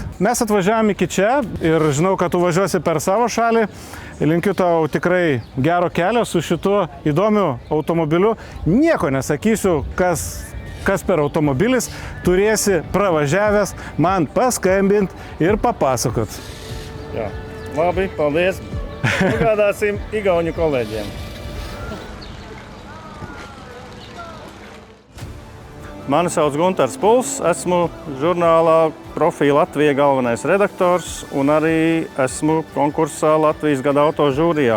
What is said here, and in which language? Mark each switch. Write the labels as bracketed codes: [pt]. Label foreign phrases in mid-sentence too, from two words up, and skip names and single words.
[lt] Mes atvažiavom iki čia ir žinau, kad tu važiuosi per savo šalį. Linkiu tau tikrai gero kelio su šituo įdomiu automobiliu. Nieko nesakysiu, kas per automobilis. Turėsi pravažiavęs man paskambint ir papasakot. [lv] Jā, labi, paldies. Nogādāsim igauņu kolēģiem. Mani sauc Guntars Puls, esmu žurnālā Profila Latvija galvenais redaktors un arī esmu konkursā Latvijas gada auto žūrijā.